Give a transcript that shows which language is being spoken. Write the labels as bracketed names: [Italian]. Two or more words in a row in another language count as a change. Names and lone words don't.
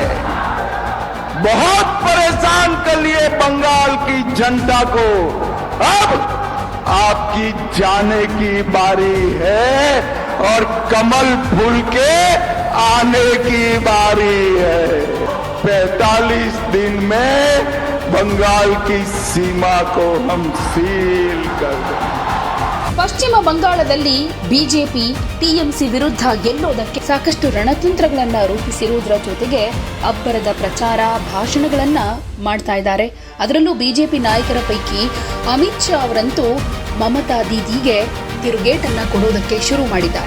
[Hindi] बहुत परेशान कर लिए बंगाल की जनता को, अब आपकी जाने की बारी है और कमल फूल के आने की बारी है। 45 दिन में बंगाल की सीमा को हम सील कर देंगे। [Kannada] ಪಶ್ಚಿಮ ಬಂಗಾಳದಲ್ಲಿ ಬಿಜೆಪಿ ಟಿಎಂಸಿ ವಿರುದ್ಧ ಗೆಲ್ಲೋದಕ್ಕೆ ಸಾಕಷ್ಟು ರಣತಂತ್ರಗಳನ್ನ ರೂಪಿಸಿರುವುದರ ಜೊತೆಗೆ ಅಬ್ಬರದ ಪ್ರಚಾರ ಭಾಷಣಗಳನ್ನ ಮಾಡ್ತಾ ಇದ್ದಾರೆ. ಅದರಲ್ಲೂ ಬಿಜೆಪಿ ನಾಯಕರ ಪೈಕಿ ಅಮಿತ್ ಶಾ ಅವರಂತೂ ಮಮತಾ ದೀದಿಗೆ ತಿರುಗೇಟನ್ನ ಕೊಡೋದಕ್ಕೆ ಶುರು ಮಾಡಿದ್ದಾರೆ.